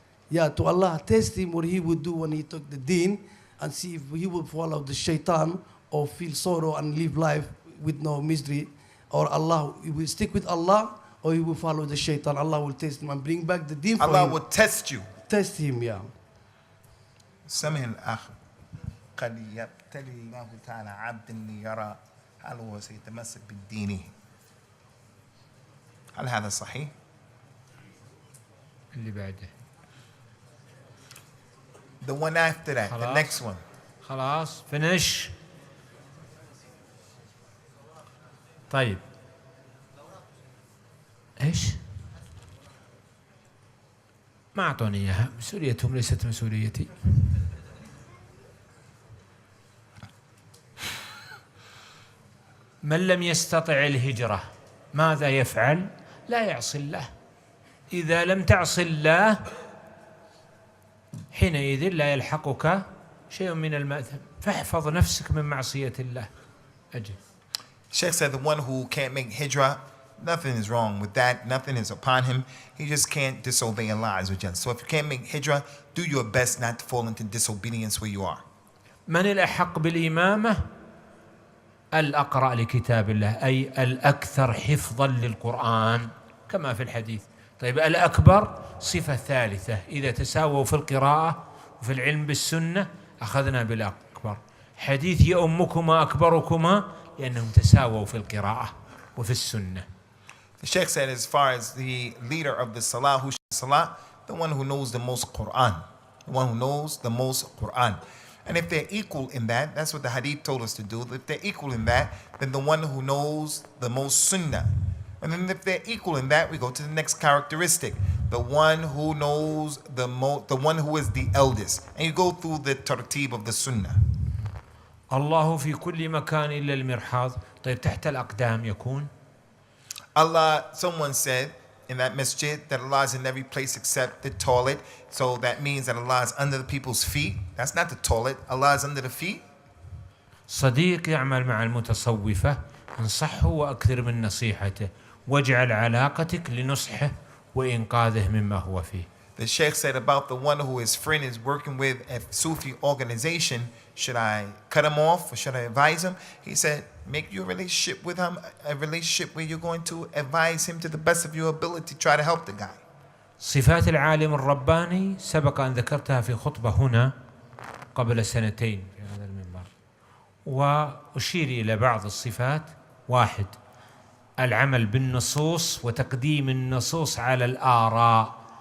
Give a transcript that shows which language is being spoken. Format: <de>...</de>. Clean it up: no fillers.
<en>Yeah, to Allah test him what he would do when he took the deen, and see if he would follow the shaitan or feel sorrow and live life with no misery, or Allah, he will stick with Allah, or he will follow the shaitan. Allah will test him and bring back the deen for him. Allah will test you. Test him, yeah.</en> <ar>سمع الأخ قد يبتلي الله تعالى عبد ليرى هل هو سيتمسك بالدين. هل هذا صحيح؟ اللي بعده.</ar> <en>The one after that, the next one.</en> <ar>خلاص</ar> <en>finish.</en> <ar>طيب ايش؟ ما اعطوني اياها، مسؤوليتهم ليست مسؤوليتي. من لم يستطع الهجرة ماذا يفعل؟ لا يعصي الله. إذا لم تعصي الله حينئذ لا يلحقك شيء من المأثم، فاحفظ نفسك من معصية الله. أجل.</ar> <en>Sheikh said the one who can't make hijrah, nothing is wrong with that. Nothing is upon him. He just can't disobey Allah Azza wa Jal. So if you can't make hijrah, do your best not to fall into disobedience where you are.</en> <ar>من الأحق بالإمامة؟ الأقرأ لكتاب الله، أي الأكثر حفظا للقرآن كما في الحديث. طيب الأكبر صفة ثالثة، إذا تساووا في القراءة وفي العلم بالسنة أخذنا بالأكبر. حديث يؤمكما أكبركما لأنهم تساووا في القراءة وفي السنة.</ar> <en>The Sheikh said as far as the leader of the salah, who salah, the one who knows the most Quran, the one who knows the most Quran. And if they're equal in that, that's what the hadith told us to do. If they're equal in that, then the one who knows the most sunnah. And then if they're equal in that, we go to the next characteristic. The one who knows the one who is the eldest. And you go through the tartib of the sunnah.</en> <ar>الله في كل مكان إلا المرحاض. طيب تحت الأقدام يكون؟</ar> <en>Allah, someone said in that masjid that Allah is in every place except the toilet. So that means that Allah is under the people's feet. That's not the toilet. Allah is under the feet.</en> <ar>صديق يعمل مع المتصوفة انصحه وأكثر من نصيحته واجعل علاقتك لنصحه وإنقاذه مما هو فيه.</ar> <en>The Sheikh said about the one who his friend is working with a Sufi organization, should I cut him off or should I advise him? He said, make your relationship with him a relationship where you're going to advise him to the best of your ability, try to help the guy.</en> <ar>صفات العالم الرباني سبق أن ذكرتها في خطبة هنا قبل سنتين في هذا المنبر، وأشير إلى بعض الصفات. 1 العمل بالنصوص وتقديم النصوص على الآراء.</ar>